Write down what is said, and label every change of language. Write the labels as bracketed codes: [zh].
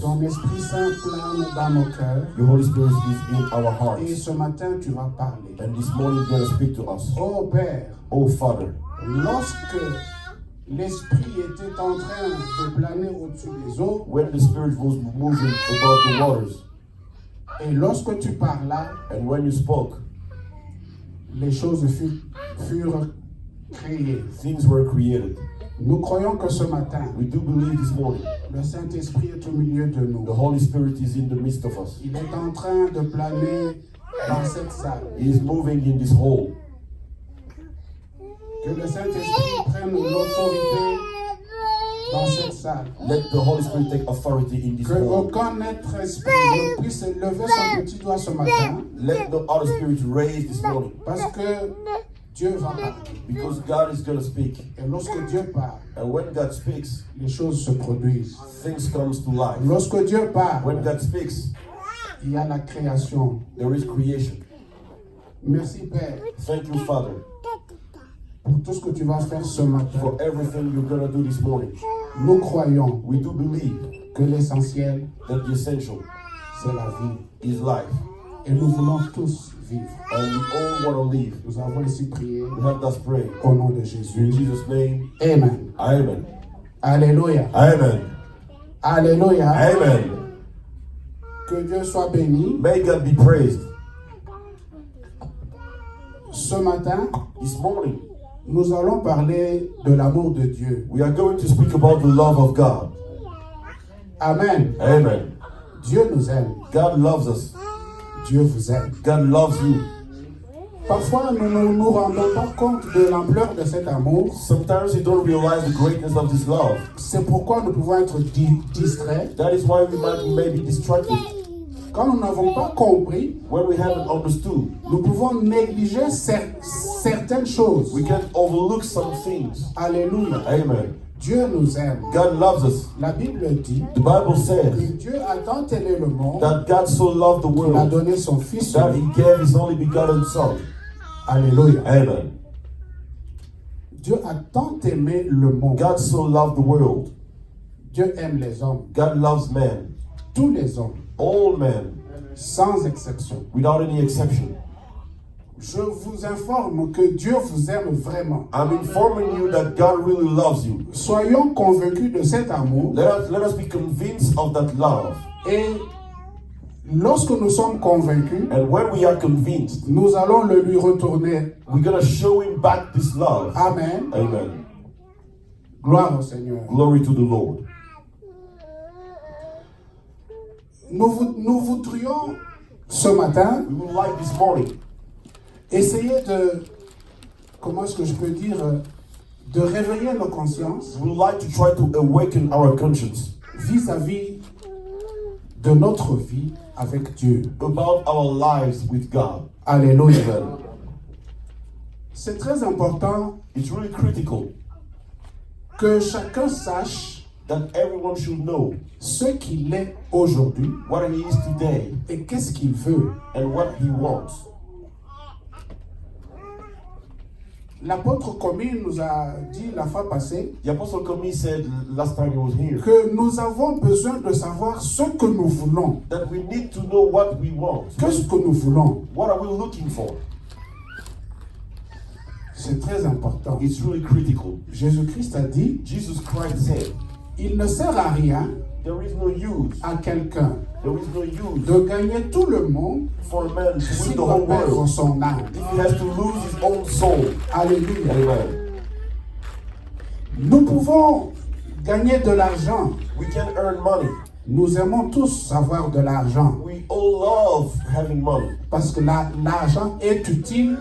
[fr] Ton Esprit Saint plane dans nos cœurs. [en] Your Holy Spirit is in our hearts. [fr] Et ce matin, tu vas parler. [en] And this morning you're going to speak to us. [fr] Oh Père, [en] Oh Father, [fr] lorsque l'Esprit était en train de planer au-dessus des eaux, [en] when the Spirit was moving above the waters, [fr] et lorsque tu parlais, [en] and when you spoke, [fr] les choses furent créées. [en] things were created. [fr] Nous croyons que ce matin, [en] We do believe this morning [fr] le Saint-Esprit est au milieu de nous. [en] the Holy Spirit is in the midst of us. [fr] Il est en train de planer dans cette salle. [en] He is moving in this hall. [fr] Que le Saint-Esprit prenne l'autorité dans cette salle. [en] Let the Holy Spirit take authority in this [fr] Que [en] hall. [fr] aucun être esprit ne puisse lever son petit doigt ce matin, [en] Let no other spirit raise this morning. [fr] parce que Dieu va parler. [en] Because God is going to speak. [fr] Et lorsque Dieu parle, [en] And when God speaks, [fr] les choses se produisent. [en] things comes to life. [fr] Lorsque Dieu parle, [en] When God speaks, [fr] il y a la création. [en] there is creation. [fr] Merci Père [en] Thank you, Father, [fr] pour tout ce que tu vas faire ce matin. [en] for everything you're going to do this morning. [fr] Nous croyons [en] We do believe [fr] que l'essentiel, [en] that the essential [fr] c'est la vie. [en] is life. [fr] Et nous voulons tous vivre. [en] And we all want to live. [fr] Nous avons ici prié [en] We have that pray. [fr] au nom de [en] In [fr] Jésus. [en] Jesus' name, [fr] Amen. [en] Amen. [fr] Alléluia. [en] Amen. [fr] Alléluia. [en] Amen. [fr] Que Dieu soit béni. [en] May God be praised. [fr] Ce matin, [en] This morning, [fr] nous allons parler de l'amour de Dieu. [en] we are going to speak about the love of God. [fr] Amen. [en] Amen. [fr] Dieu nous aime. [en] God loves us. [fr] Dieu vous aime. [en] God loves you. [fr] Parfois, nous ne nous rendons pas compte de l'ampleur de cet amour. [en] Sometimes you don't realize the greatness of this love. [fr] C'est pourquoi nous pouvons être distraits. [en] That is why we may be distracted. [fr] Quand nous n'avons pas compris, [en] When we haven't understood, [fr] nous pouvons négliger certaines choses. [en] we can overlook some things. [fr] Alléluia. [en] Amen. [fr] Dieu nous aime. [en] God loves us. [fr] La Bible dit [en] The Bible [fr] que [en] says [fr] Dieu a tant aimé le monde [en] that God so loved the [fr] qu'il a [en] world [fr] donné son Fils. [en] that He gave His only begotten Son. [fr] Alléluia. [en] Amen. [fr] Dieu a tant aimé le monde. [en] God so loved the world. [fr] Dieu aime les hommes. [en] God loves men, [fr] Tous les hommes, [en] all men, [fr] sans exception. [en] without any exception. [fr] Je vous informe que Dieu vous aime vraiment. [en] I'm informing you that God really loves you. [fr] Soyons convaincus de cet amour. [en] Let us be convinced of that love. [fr] Et lorsque nous sommes convaincus, [en] And when we are convinced, [fr] nous allons le lui retourner. [en] we're going to show Him back this love. [fr] Amen. [en] Amen. [fr] Gloire au Seigneur. [en] Glory to the Lord. [fr] Nous voudrions ce matin [en] We would like this morning [fr] essayer de, comment est-ce que je peux dire, de réveiller nos consciences [en] we would like to try to awaken our conscience [fr] vis-à-vis de notre vie avec Dieu. [en] about our lives with God. [fr] Alléluia. [en] Amen. [fr] C'est très important [en] It's really critical [fr] que chacun sache [en] that everyone should know [fr] ce qu'il est aujourd'hui [en] what He is today [fr] et qu'est-ce qu'il veut. [en] and what He wants. [fr] L'apôtre Commis nous a dit la fois passée [en] The Apostle Komi said last time he was here [fr] que nous avons besoin de savoir ce que nous voulons. [en] that we need to know what we want. [fr] Qu'est-ce que nous voulons? [en] What are we looking for? [fr] C'est très important. [en] It's really critical. [fr] Jésus-Christ a dit, [en] Jesus Christ said, [fr] il ne sert à rien [en] there is no use, [fr] à quelqu'un [en] there is no use [fr] de gagner tout le monde [en] for a man to [fr] s'il [en] win the [fr] doit [en] whole [fr] perdre [en] world [fr] son âme. [en] if he has to lose his own soul. [fr] Alléluia. [en] Amen. [fr] Nous pouvons gagner de l'argent. [en] We can earn money. [fr] Nous aimons tous avoir de l'argent [en] We all love having money [fr] parce que l'argent est utile